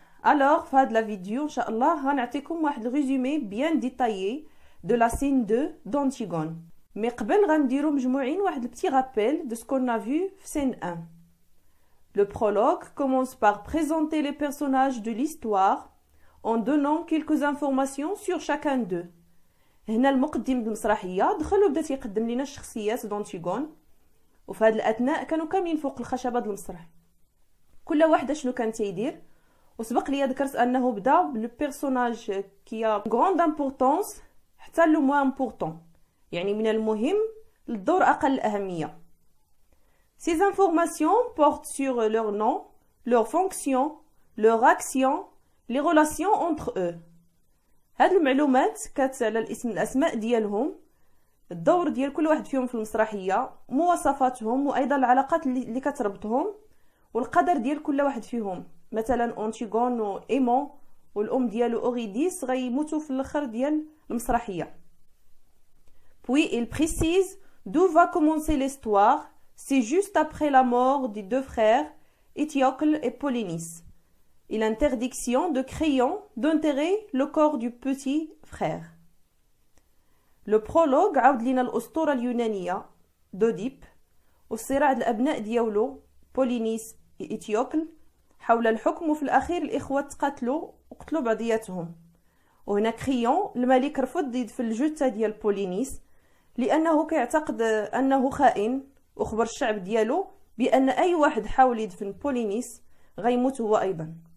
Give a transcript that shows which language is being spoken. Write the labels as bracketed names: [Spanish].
[French] Alors, fin de la vidéo, Inch'Allah, on va vous un résumé bien détaillé de la scène 2 d'Antigone. Mais avant, on va faire un petit rappel de ce qu'on a vu dans scène 1. Le prologue commence par présenter les personnages de l'histoire en donnant quelques informations sur chacun d'eux. [Arabic] هنا المقدم المسرحية دخل وبدا تيقدم لنا الشخصيات دونتيغون، وفي هذا الأثناء كانوا كاملين فوق الخشبة د المسرح، كل واحدة شنو كان تيدير. وسبق لي ذكرت أنه بدا [French] بلو بيرسوناج كي غروند امبورطونس حتى لو موان امبورطون، [Arabic] يعني من المهم للدور أقل أهمية. [French] Ces informations portent sur leur nom, leur fonction, leur action, les relations entre eux. [Arabic] هاد المعلومات كانت على الاسماء ديالهم، الدور ديال كل واحد فيهم في المسرحيه، مواصفاتهم وايضا العلاقات اللي كتربطهم، والقدر ديال كل واحد فيهم. مثلا أنتيغون و ايمون والام ديالو اوريديس غيموتوا في الاخر ديال المسرحيه. [French] Puis il précise d'où va commencer l'histoire. C'est juste après la mort des deux frères Étiocle et Polynice. Et l'interdiction de Créon d'enterrer le corps du petit frère. [Arabic] Le prologue عاود لينا الأسطورة اليونانية دوديب والصراع الأبناء ديالو بولينيس إيتيوكل حول الحكم، وفي الأخير الإخوة تقاتلوا وقتلوا بعضياتهم. وهنا كريون الملك رفض يدفن الجثة ديال بولينيس لأنه كيعتقد أنه خائن، وخبر الشعب ديالو بأن أي واحد حاول يدفن بولينيس غيموت هو أيضا.